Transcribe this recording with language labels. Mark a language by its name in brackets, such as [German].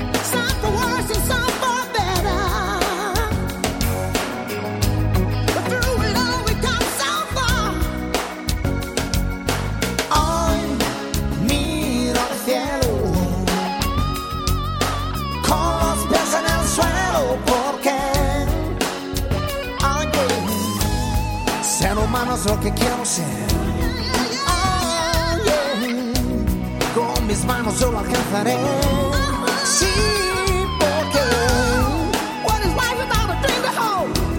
[English] Some for worse and some for better, but through it all we come so far. [Spanish] Hoy miro al cielo con los pies en el suelo. Mano, es lo que quiero ser. Oh, yeah. Con mis manos yo lo alcanzaré. Sí, porque. [English] What is life without a dream to hold?